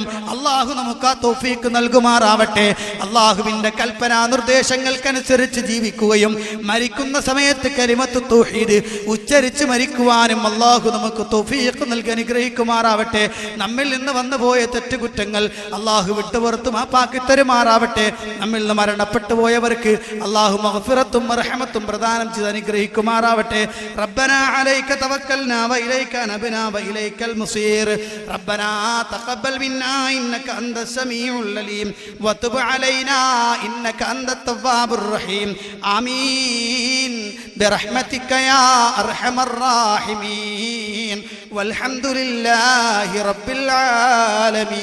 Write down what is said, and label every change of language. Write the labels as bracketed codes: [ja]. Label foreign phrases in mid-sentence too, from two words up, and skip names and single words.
[ml] അള്ളാഹു നമുക്ക് ആ തൗഫീഖ് നൽകുമാറാവട്ടെ. അള്ളാഹുവിന്റെ കൽപ്പനാ നിർദ്ദേശങ്ങൾക്കനുസരിച്ച് ജീവിക്കുകയും മരിക്കുന്ന സമയത്ത് [ar] كلمة التوحيد [ml] ഉച്ചരിച്ച് മരിക്കുവാനും അള്ളാഹു നമുക്ക് തൗഫീഖ് നൽകി അനുഗ്രഹിക്കുമാറാവട്ടെ. നമ്മിൽ നിന്ന് വന്നുപോയ തെറ്റുകുറ്റങ്ങൾ അള്ളാഹു വിട്ടുപുറത്ത് മാപ്പാക്കി തരുമാറാവട്ടെ. നമ്മിൽ നിന്ന് മരണപ്പെട്ടു പോയവർക്ക് അള്ളാഹു മഗ്ഫിറത്തും റഹ്മത്തും പ്രദാനം ചെയ്ത് അനുഗ്രഹിക്കുമാറാവട്ടെ. [ar] ربنا عليك توكلنا وإليك نبنا وإليك المصير. ربنا تقبل منا إنك أنت السميع العليم وتب علينا إنك أنت التواب الرحيم. آمين برحمتك يا أرحم الراحمين والحمد لله رب العالمين.